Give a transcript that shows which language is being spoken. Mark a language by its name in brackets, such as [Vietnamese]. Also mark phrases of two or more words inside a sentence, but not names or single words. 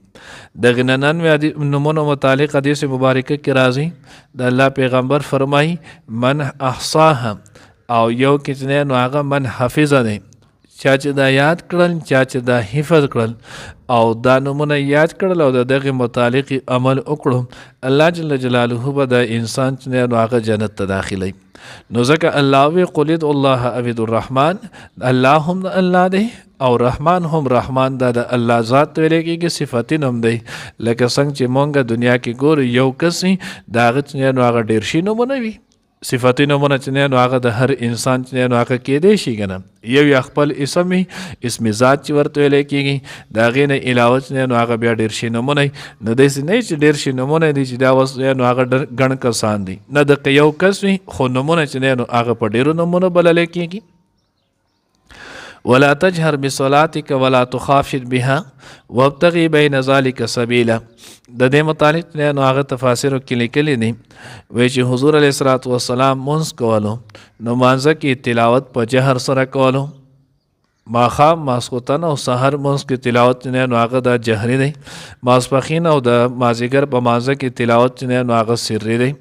[Pashto] دغه 99 نومونو متعلق حدیث مبارکه کې راځي د الله پیغمبر فرمایي [Arabic] من احصاها [Pashto] او یو کې نو هغه [Arabic] من حفظ [Pashto] دی چا چې دا یاد کړل چا چې دا حفظ کړل او دا نومونه یاد کړل او د دغه متعلق عمل وکړو الله [Arabic] جل جلاله [Pashto] به د انسان چې نو هغه جنت ته داخلي. نو ځکه الله وی [Arabic] قل ادعوا الله [Pashto] او [Arabic] ادعوا الرحمن [Pashto] الله هم الله دی او رحمان هم رحمان دا د الله ذات ویل کېږي صفاتي نوم دی. لکه څنګه چې مونږ دنیا کې ګورو یو کس د هغه چې نو هغه ډېر شي نومونه وي صفاتي نومونه چې نو هغه د هر انسان چې نو هغه کېدی شي که نه یو یا خپل اسم اسم ذات چې ورته ویلی کېږي د هغې نه علاوه چې نو هغه بیا ډېر شي نومونه نو داسې نه چې ډېر شي نومونه دي چې دا اوس نو هغه ګڼ کسان دي نه د یو کس وي خو نومونه چې نو هغه په ډېرو نومونو بللی کېږي. [Arabic] ولا تجهر بصلاتك ولا تخافت بها وابتغي بين ذلك سبيلا. [Pashto] د دې متعلق نو هغه تفاسیرو کې لیکلي دي وایي چې حضور [Arabic] علیه الصلاۃ والسلام [Pashto] منځ کولو نو مانځه کې تلاوت په جهر سره کولو ماښام ماسخوتن او سحر منځ کې تلاوت نو هغه د جهري دی. ماسپښین او د مازدیګر په مانځه کې تلاوت نو هغه سري دی.